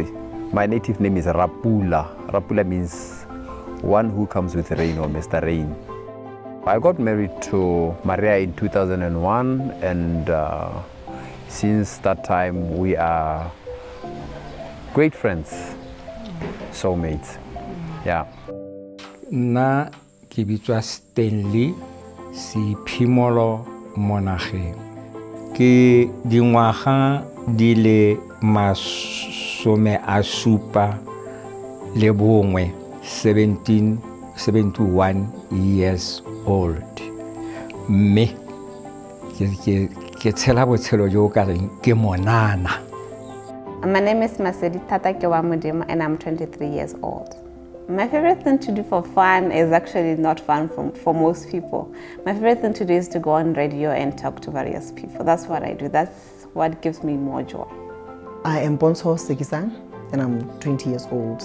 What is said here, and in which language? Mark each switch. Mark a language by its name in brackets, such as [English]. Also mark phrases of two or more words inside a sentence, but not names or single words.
[English] My native name is Rapula. Rapula means one who comes with rain or Mr. Rain. I got married to Maria in 2001, and since that time we are great friends, soulmates. Yeah. [Tswana] Na ke bitswa Stanley si Phimolo Monageng. Ke dingwaga di le 71 [English] years old. [Tswana] Me ke tshela botshelo jo ka reng ke monana. [English] My name is Masedi Tata Kewamudimo, and I'm 23 years old. My favorite thing to do for fun is actually not fun for most people. My favorite thing to do is to go on radio and talk to various people. That's what I do. That's what gives me more joy. I am Bonso Sekisang, and I'm 20 years old.